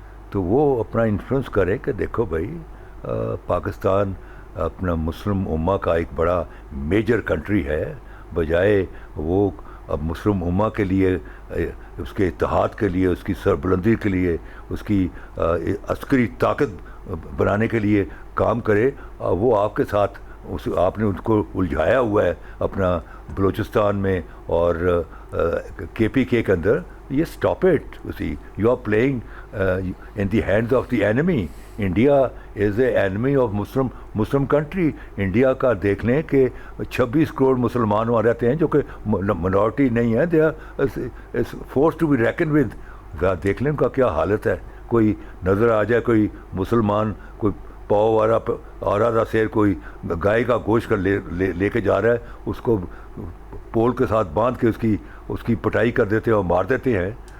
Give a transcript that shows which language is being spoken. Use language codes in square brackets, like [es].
[ur] تو وہ اپنا انفلوئنس کرے کہ دیکھو بھائی پاکستان اپنا مسلم امہ کا ایک بڑا میجر کنٹری ہے، بجائے وہ اب مسلم امہ کے لیے، اس کے اتحاد کے لیے، اس کی سربلندی کے لیے، اس کی عسکری طاقت بنانے کے لیے کام کرے. وہ آپ کے ساتھ آپ نے ان کو الجھایا ہوا ہے اپنا بلوچستان میں اور کے پی کے اندر. [en] یہ stop it. اسی you are playing in the hands of the enemy. India is a enemy of Muslim country. [ur] India کا دیکھ لیں کہ 26 کروڑ مسلمان وہاں رہتے ہیں جو کہ منورٹی نہیں ہے. [en] They are force to be reckon with. [ur] دیکھ لیں ان کا کیا حالت ہے. کوئی نظر آ جائے کوئی مسلمان کوئی پاؤ آرا سیر کوئی گائے کا گوشت کر لے کے جا رہا ہے، اس کو پول کے ساتھ باندھ کے اس کی پٹائی کر دیتے ہیں اور مار دیتے ہیں.